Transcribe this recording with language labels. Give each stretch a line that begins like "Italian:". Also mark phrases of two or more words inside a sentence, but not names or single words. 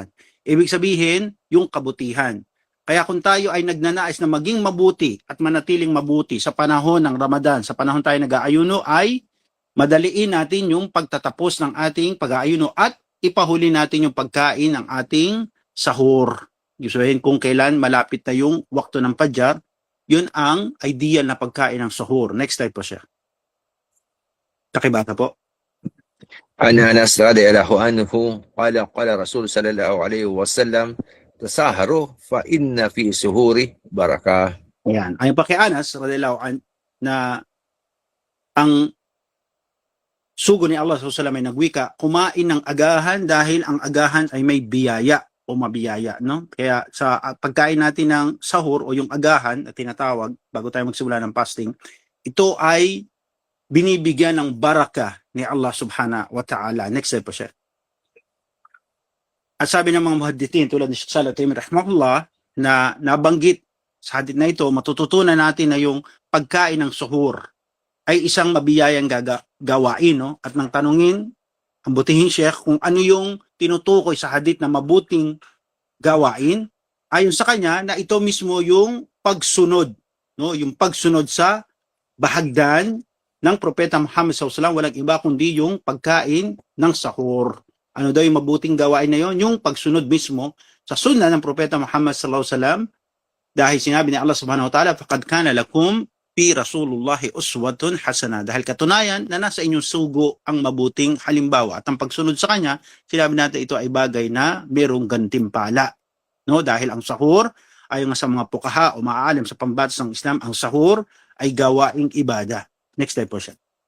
Filipino: Ibig sabihin yung kabutihan. Kaya kung tayo ay nagnanais na maging mabuti at manatiling mabuti sa panahon ng Ramadan, sa panahon tayo nag-aayuno, ay madaliin natin yung pagtatapos ng ating pag-aayuno at ipahuli natin yung pagkain ng ating sahur. Gustuhin kung kailan malapit na yung wakto ng Fajr, yun ang ideal na pagkain ng sahur.
English: Next slide
Filipino: po siya. Kakibata po.
Arabic: عن أنس رضي الله عنه قال رسول صلى الله عليه وسلم تسحروا فإن في السحور بركة.
Filipino: Ayan. Ayon pa kay Anas
Arabic: رضي الله عنه
Filipino: na ang sugo ni Allah
Arabic: صلى الله عليه وسلم
Filipino: ay nagwika, kumain ng agahan dahil ang agahan ay may biyaya o mabiyaya, no? Kaya sa pagkain natin ng sahur o yung agahan na tinatawag bago tayo magsimula ng fasting, ito ay binibigyan ng baraka ni Allah
Arabic: سبحانه وتعالى.
English: Next slide
Filipino: po siya. At sabi ng mga muhaddithin tulad ni Sheikh Salih Al-Uthaymeen rahimahullah na nabanggit sa hadith na ito, matututunan natin na yung pagkain ng suhur ay isang mabiyayang gawain, no? At nang tanungin ang butihing Sheikh kung ano yung tinutukoy sa hadith na mabuting gawain, ayon sa kanya na ito mismo yung pagsunod, no? Yung pagsunod sa bahagdan ng Propeta Muhammad
Arabic: صلى الله عليه وسلم,
Filipino: walang iba kundi yung pagkain ng sahur. Ano daw yung mabuting gawain na yon? Yung pagsunod mismo sa sunnah ng Propeta Muhammad
Arabic: صلى الله عليه وسلم,
Filipino: dahil sinabi ni Allah
Arabic: سبحانه وتعالى فقد كان لكم في رسول الله أسوة حسنة.
Filipino: Dahil katunayan na nasa inyong sugo ang mabuting halimbawa. At ang pagsunod sa kanya, sinabi natin ito ay bagay na mayroong gantimpala. No? Dahil ang sahur, ayon sa mga pukaha o maalim sa pambatas ng Islam, ang sahur ay gawaing ibada.
English: Next slide
Filipino: po siya.